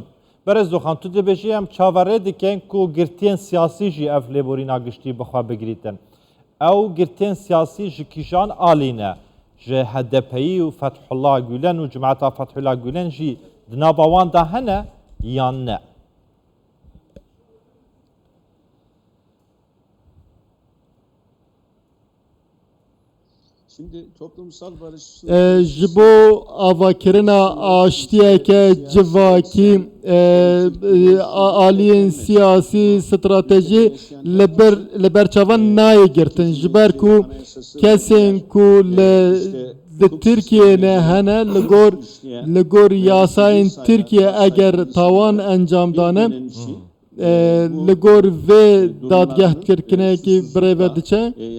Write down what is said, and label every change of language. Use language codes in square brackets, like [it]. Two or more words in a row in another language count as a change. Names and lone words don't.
[ku] Berez Doxan, tu dibêjî em çaverê dikin ku girtiyên siyasî jî ev lêborîna giştî bixwe bigirîtin. Ew girtiyên siyasî ji kîjan alîne? Ji HDP'yî û Fethullah Gülen û Cemaeta Fethullah Gülen jî di nava wan de hene yan ne? [tr] Şimdi toplumsal barış [ku] ji bo avakirina aştiyeke civakî aliyên siyasî strateji li ber çavan nayê girtin ji ber ku kesên ku li Tirkiyeyê hene li gor yasayên Tirkiye eger tawan encam dane li gor vê dadgehkirkinekî birêve diçe